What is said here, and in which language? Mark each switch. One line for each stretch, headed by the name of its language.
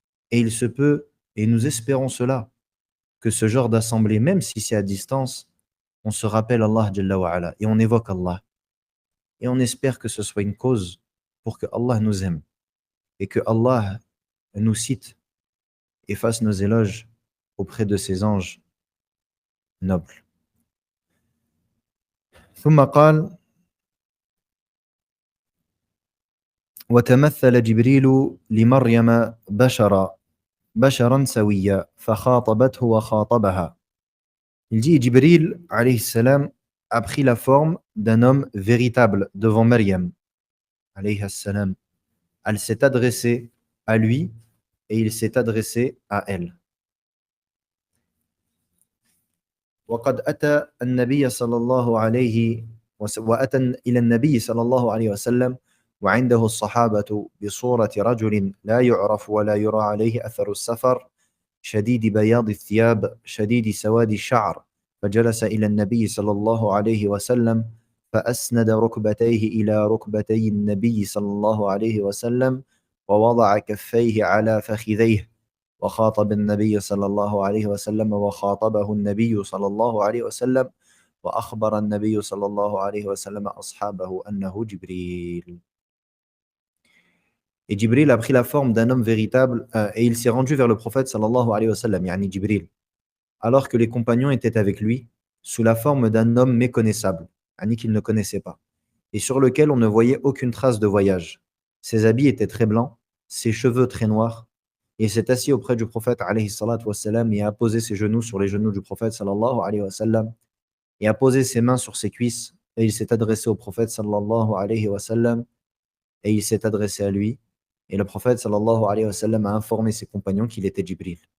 French: Et il se peut, et nous espérons cela, que ce genre d'assemblée, même si c'est à distance, on se rappelle Allah Jalla wa Ala, et on évoque Allah. Et on espère que ce soit une cause pour que Allah nous aime, et que Allah nous cite et fasse nos éloges auprès de ses anges nobles.
Arabic: ثم قال وتمثل جبريل لمريم بشرا سويا فخاطبته وخاطبها.
French: Il dit Jibril alayhi salam a pris la forme d'un homme véritable devant Maryam alayhi salam. Elle s'est adressée à lui et il s'est adressé à elle.
Arabic: وقد أتى النبي صلى الله عليه وأتى إلى النبي صلى الله عليه وسلم وعنده الصحابة بصورة رجل لا يعرف ولا يرى عليه أثر السفر شديد بياض الثياب شديد سواد الشعر فجلس إلى النبي صلى الله عليه وسلم فأسند ركبتيه إلى ركبتي النبي صلى الله عليه وسلم ووضع كفيه على فخذيه وخاطب النبي صلى الله عليه وسلم وخاطبه النبي صلى الله عليه وسلم وأخبر النبي صلى الله عليه وسلم أصحابه أنه جبريل.
French: Et Jibril a pris la forme d'un homme véritable et il s'est rendu vers le prophète sallallahu alayhi wa sallam, yani Jibril, alors que les compagnons étaient avec lui, sous la forme d'un homme méconnaissable, yani qu'il ne connaissait pas, et sur lequel on ne voyait aucune trace de voyage. Ses habits étaient très blancs, ses cheveux très noirs, et il s'est assis auprès du prophète alayhi salatu wa sallam et a posé ses genoux sur les genoux du prophète sallallahu alayhi wa sallam et a posé ses mains sur ses cuisses et il s'est adressé au prophète sallallahu alayhi wa sallam et il s'est adressé à lui et le prophète sallallahu alayhi wa sallam a informé ses compagnons qu'il était Jibril.